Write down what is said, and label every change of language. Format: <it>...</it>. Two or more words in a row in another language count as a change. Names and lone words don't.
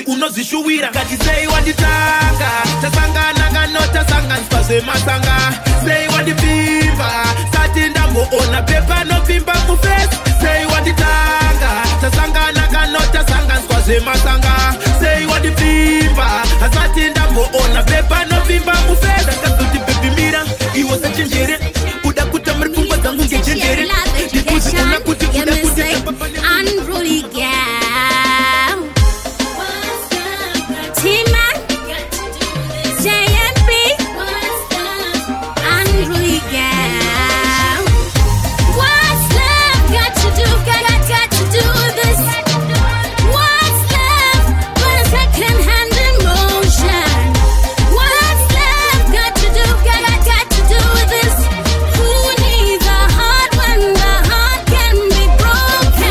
<sn>unozvishuwira kati sei wanditanga tasangana kanotasanganiswa zvemasanga sei wandipfimba sati ndamboona pepa nopfimba mufesi sei wanditanga tasangana kanotasanganiswa zvemasanga sei wandipfimba asati ndamboona pepa nopfimba mufesi ndakazoti bebimira iwo sechenjere uda kutamari pfungwa dzangu ngechenjere ndikuziona kuti uda</sn> <en>unruly gal. T-Man, JMB, unruly gal. What's love got to do? Got to do with this? What's love but a second-hand emotion? What's love got to do? Got to do with this? Who needs a heart when the heart can be broken?</en>